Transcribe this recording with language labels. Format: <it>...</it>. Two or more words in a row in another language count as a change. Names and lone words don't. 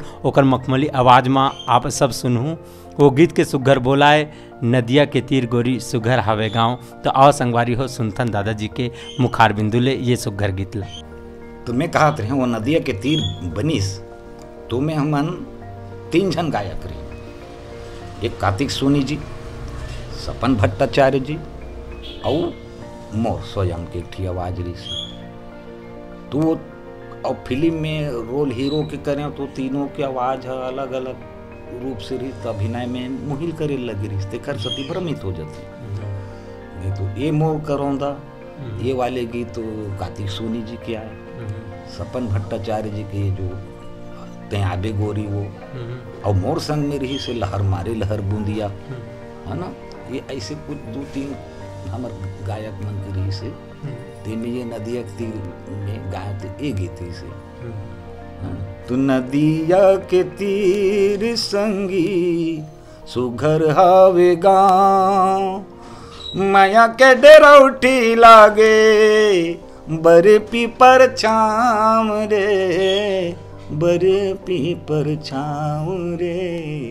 <hne>ओकर मखमली आवाज़ में आप सब सुनहूँ। वो गीत के सुघर बोलाए, नदिया के तीर गोरी सुघर हावे गाँव। तो आओ संगवारी हो सुनथन दादाजी के मुखार बिंदु ले ये सुघर गीत ला। तो मैं कहत रहे वो नदिया के तीर बनिस, तो मैं हमन 3 जन गायक रहे, एक कार्तिक सोनी जी, सपन भट्टाचार्य जी, और मोर स्वयं के एक आवाज रही से। तो और फिल्म में रोल हीरो के करें तो तीनों के आवाज अलग अलग रूप से रही, तो अभिनय में मुहिल करे लगी रही, तेखर सती भ्रमित हो जाती। नहीं तो ये मोर करौंदा, ये वाले गीत तो कार्तिक सोनी जी के आए, सपन भट्टाचार्य जी के जो ते आबे गोरी वो, और मोर संग में रही से लहर मारे लहर बूंदिया, है ना। ये ऐसे कुछ 2-3 हमार गायक मन के रही से, तेमें ये नदिया के तीर में गाय थे एक गीत से। तो नदिया के तीर संगी सुघर हावे गाँव, माया के डेरौठी लागे बरपी पर छाम रे, बरपी पर छाम रे।</hne>